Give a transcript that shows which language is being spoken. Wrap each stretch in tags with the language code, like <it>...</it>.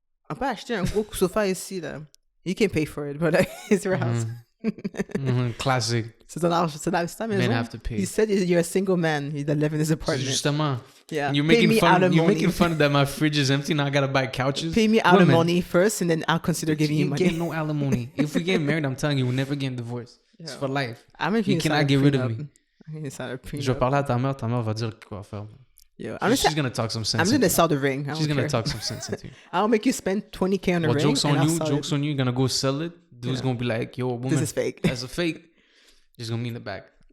<fr>On peut acheter un gros sofa ici là.</fr> <en>You can pay for it, but it's your house. Classic.</en> <fr>C'est ta maison.</fr> <en>Men have to pay. You said you're a single man that live in this apartment.</en> <fr>Justement.</fr> <en>Yeah. You're making fun that my fridge is empty. Now I gotta buy couches. Pay me alimony first, and then I'll consider giving you money. You get no alimony. If we get married, I'm telling you, we'll never get divorced. It's for life. You cannot get rid of me.</en> <fr>Je vais parler à ta mère va dire quoi faire.</fr> <en>She's gonna talk some sense. I'm gonna sell the ring. She's gonna talk some sense into you. I'll make you spend $20,000 on a ring. Jokes on you. You're gonna go sell it. Dude's gonna be like, "Yo, woman, this is fake. That's a fake." Just gonna be in the back.</en>